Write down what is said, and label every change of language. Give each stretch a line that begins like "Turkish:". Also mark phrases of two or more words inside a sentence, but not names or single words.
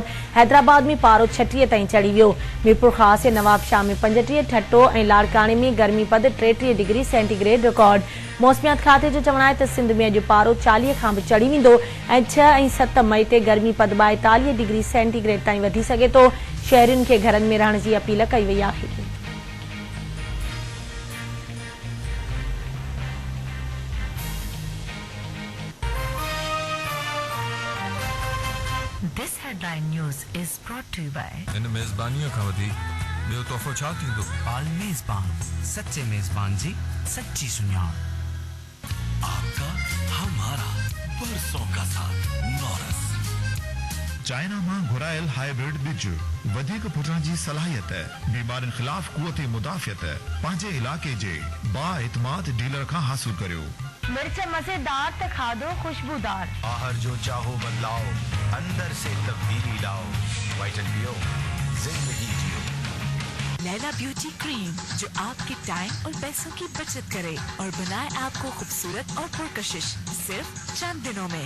Sindhi: हैदराबाद में पारो 36 ताईं चढ़ी वियो। मीरपुर ख़ास ऐं नवाबशाह में 35, ठट्टो ऐं लाड़काणे में गर्मी पद 33 डिग्री सेंटीग्रेड रिकॉर्ड। मौसमियात खाते जो चवणु आहे त सिंध में अॼु पारो 40 खां बि चढ़ी वेंदो ऐं 6 ऐं 7 मई ते गर्मी पद 42 डिग्री सेंटीग्रेड ताईं वधी सघे थो। शहरियुनि खे घरनि में रहण जी अपील कई वई आहे।
English: This headline news is brought to you by
Sindhi: इन मेज़बानियों खां वधीक ॿियो तोहफ़ो छा थींदो? पाल मेज़बान, सच्चे मेज़बान जी सच्ची सुञाण।
Urdu: آپ کا ہمارا برسوں کا ساتھ نورس.
Sindhi: चाइना मां घुरायल हाइब्रिड बिज वधीक फुटण जी सलाहियत, बीमारियुनि ख़िलाफ़ क़ुव्वत मुदाफ़ियत पंहिंजे इलाइक़े जे बाएतमाद डीलर खां हासिल करियो। मिर्च मज़ेदार त खाधो खुशबूदार।
Urdu: آہر جو چاہو بدلاؤ، اندر سے تبدیلی لاؤ. وائٹن پیو، زندگی جیو. لیلیٰ بیوٹی کریم جو آپ کے ٹائم اور پیسوں کی بچت کرے اور بنائے آپ کو خوبصورت اور پرکشش صرف چند دنوں میں.